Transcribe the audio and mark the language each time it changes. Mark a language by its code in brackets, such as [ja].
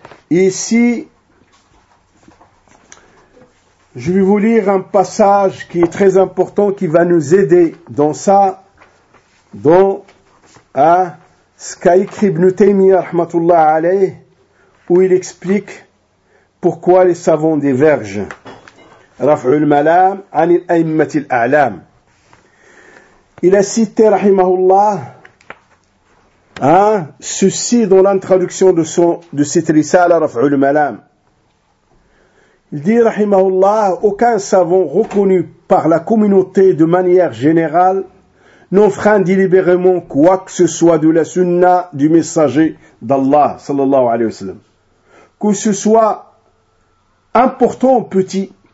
[fr] Et ici, je vais vous lire un passage qui est très important, qui va nous aider dans ça, dans ce qu'a écrit Ibn Taymiyyah rahmatullah alayh, où il explique pourquoi les savants divergent. [ar] رفع الملام عن الأئمة الأعلام إلى ستة رحمه الله [fr] ceci dans l'introduction de son de cette [ar] رسالة رفع الملام. [fr] Il dit رحمه الله aucun savant reconnu par la communauté de manière générale n'enfreint délibérément quoi que ce soit de la sunna du messager d'Allah sallallahu alayhi wa sallam, que ce soit important ou petit.